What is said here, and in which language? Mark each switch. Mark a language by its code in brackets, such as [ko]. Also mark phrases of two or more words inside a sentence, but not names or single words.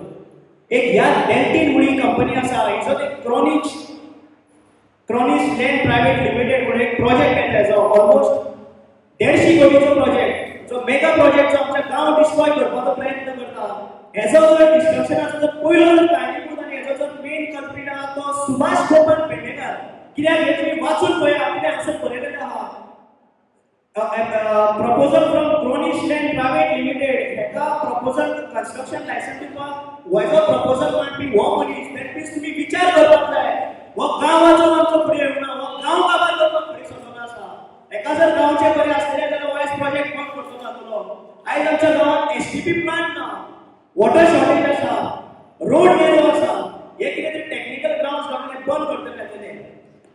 [kok] एक ह्या डेल्टीन म्हणून कंपनी आसा, हिचो एक क्रॉनिश लँड प्रायवेट लिमिटेड म्हणून एक प्रोजेक्ट येता जो ऑलमोस्ट 150 कोटीचो प्रोजेक्ट, जो [en] mega project [kok] जो आमच्या गांव डिस्ट्रॉय करपाचो प्रयत्न करता. हेजो जो डिस्ट्रक्शनाचो जो पयलो कारणीभूत आनी हेजो जो [en] main culprit [kok] आहा तो सुभाष गोपन पेडणेकर. कित्याक हे तुमी वाचून पळया कितें हांगसर बरयलेलें आहा. [en] proposal from Cronish Land Private Limited. [kok] हेका proposal [en] construction license [kok] दिवपाक व्हडलो proposal मांडपी हो मनीस. [en] that means [kok] तुम्ही विचार करपाक जाय हो गांवाचो आमचो फुडें येवना, हो गांव बाबा लोकांक फुडें सरलो आसा. एका जर गांवचे बरें आसलेले जाल्यार वायस प्रोजेक्ट बंद करचो जातलो. आयज आमच्या गांवांत [en] STP plant [kok] ना, [en] water shortage [kok] आसा, रोड नेलो आसा. हे कितें तरी [en] technical grounds [kok] गव्हर्नमेंट बंद करतले.